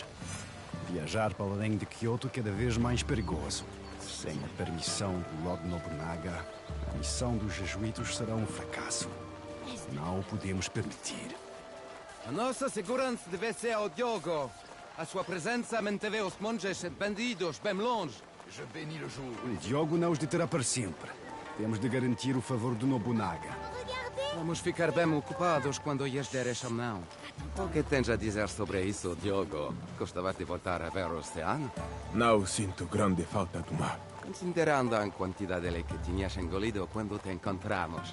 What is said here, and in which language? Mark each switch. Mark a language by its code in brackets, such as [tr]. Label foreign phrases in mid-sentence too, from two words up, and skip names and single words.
[pt] Viajar para além de Kyoto cada vez mais perigoso. Sem a permissão do Lord Nobunaga, a missão dos jesuítas será um fracasso. Não o podemos permitir. A nossa segurança deve ser ao Diogo. A sua presença manteve os monges e bandidos bem longe. [fr] Je bénis le jour. [pt] O Diogo não os deterá para sempre. Temos de garantir o favor do Nobunaga. Vamos ficar bem ocupados quando lhes der essa mão. O que tens a dizer sobre isso, Diogo? Gostava de voltar a ver o oceano? Não sinto grande falta do mar. Considerando a quantidade que tinhas engolido quando te encontramos.